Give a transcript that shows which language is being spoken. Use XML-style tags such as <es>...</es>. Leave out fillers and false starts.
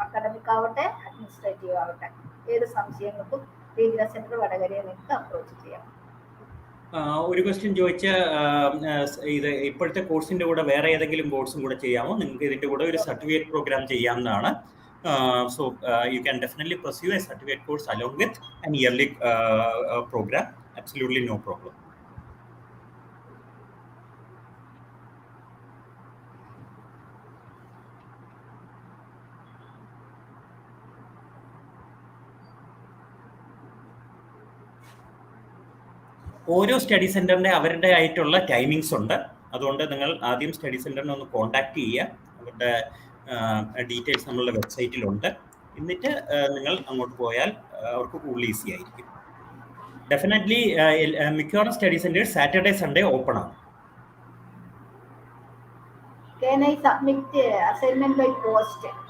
<ml>Academic ആവട്ടെ administrative ആവട്ടെ, ഏത് സംശയങ്ങൾക്കും റീജിയണൽ സെന്റർ വടകരയെ നിങ്ങൾക്ക് അപ്രോച്ച് ചെയ്യാം. ഒരു ക്വസ്റ്റ്യൻ ചോദിച്ച ഇത് ഇപ്പോഴത്തെ കോഴ്സിന്റെ കൂടെ വേറെ ഏതെങ്കിലും കോഴ്സും കൂടെ ചെയ്യാമോ? നിങ്ങൾക്ക് ഇതിന്റെ കൂടെ ഒരു സർട്ടിഫിക്കറ്റ് പ്രോഗ്രാം ചെയ്യാവുന്നതാണ്.</ml> <en>So you can definitely pursue a certificate course along with an yearly program. Absolutely no problem.</en> <ml>ഓരോ സ്റ്റഡി സെന്ററിന്റെ അവരുടെ ആയിട്ടുള്ള ടൈമിങ്സ് ഉണ്ട്. അതുകൊണ്ട് നിങ്ങൾ ആദ്യം സ്റ്റഡി സെന്ററിനെ ഒന്ന് കോൺടാക്ട് ചെയ്യുക. അവരുടെ ഡീറ്റെയിൽസ് നമ്മളുടെ വെബ്സൈറ്റിലുണ്ട്. എന്നിട്ട് നിങ്ങൾ അങ്ങോട്ട് പോയാൽ അവർക്ക് കൂടുതൽ ഈസി ആയിരിക്കും. ഡെഫിനറ്റ്ലി മിക്കവാറും study centres Saturday Sunday open ആണ്.</ml> <en>Can I submit assignment by post?</en>